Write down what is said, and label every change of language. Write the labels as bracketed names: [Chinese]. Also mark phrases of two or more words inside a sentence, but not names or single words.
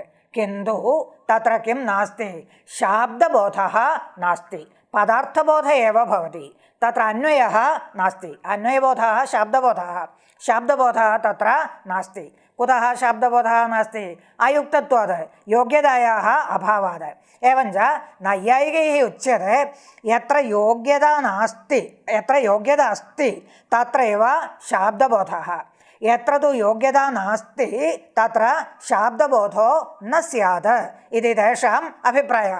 [Sanskrit] കിന്തു തത്ര കിം നാസ്തി? ശബ്ദബോധഃ നാസ്തി. പദാർത്ഥബോധ ഏവ ഭവതി. തത്ര അന്വയഃ നാസ്തി. അന്വയബോധः ശബ്ദബോധः. ശബ്ദബോധः തത്ര നാസ്തി. കുതः ശബ്ദബോധः നാസ്തി? അയുക്തത്വാത് യോഗ്യതായാः അഭാവാത്. एवञ्च नैयायिकैः उच्यते यत्र योग्यता नास्ति यत्र योग्यता अस्ति तत्रैव शाब्दबोधः. यत्र तु योग्यता नास्ति तत्र शाब्दबोधो न स्यात् इति तेषाम् अभिप्रायः.